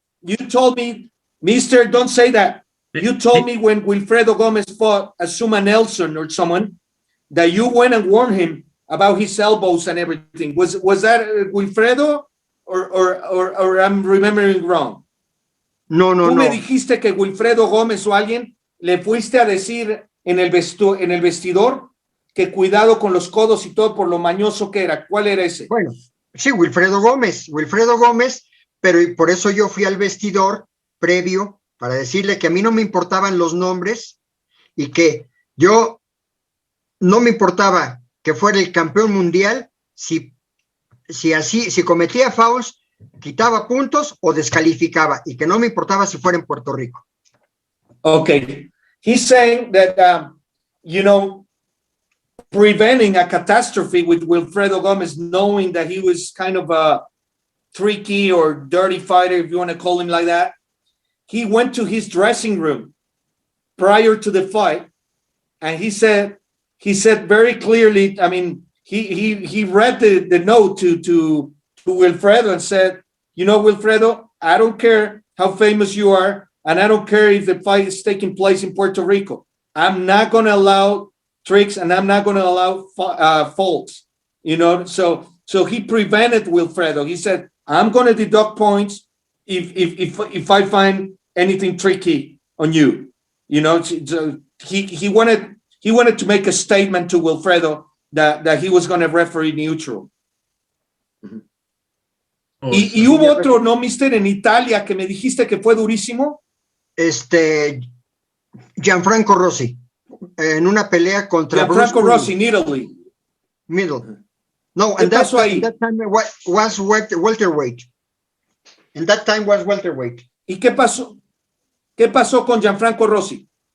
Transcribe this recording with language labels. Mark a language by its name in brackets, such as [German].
[English] You told me, Mister, don't say that. You told me when Wilfredo Gomez fought Azuma Nelson or someone that you went and warned him about his elbows and everything. Was that Wilfredo or I'm remembering wrong? [Spanish] No, Tú me dijiste que Wilfredo Gómez o alguien le fuiste a decir en el vestidor que cuidado con los codos y todo por lo mañoso que era. ¿Cuál era ese? Bueno, sí, Wilfredo Gómez, pero y por eso yo fui al vestidor previo para decirle que a mí no me importaban los nombres y que yo no me importaba que fuera el campeón mundial si cometía fouls, quitaba puntos o descalificaba, y que no me importaba si fuera en Puerto Rico. [English] Okay. He's saying that, preventing a catastrophe with Wilfredo Gomez, knowing that he was kind of a tricky or dirty fighter, if you want to call him like that, he went to his dressing room prior to the fight, and he said very clearly, I mean, he read the note to Wilfredo and said, Wilfredo, I don't care how famous you are, and I don't care if the fight is taking place in Puerto Rico. I'm not going to allow tricks, and I'm not going to allow faults. So he prevented Wilfredo. He said, I'm going to deduct points if I find anything tricky on you. So he wanted to make a statement to Wilfredo that he was going to referee neutral. [Spanish] Y hubo otro, ¿no, mister? En Italia que me dijiste que fue durísimo. Gianfranco Rossi, en una pelea contra [English] Gianfranco Rossi in Italy. No, and that time was welterweight. And that time was welterweight. [Spanish] ¿Y qué pasó? ¿Qué pasó con Gianfranco Rossi?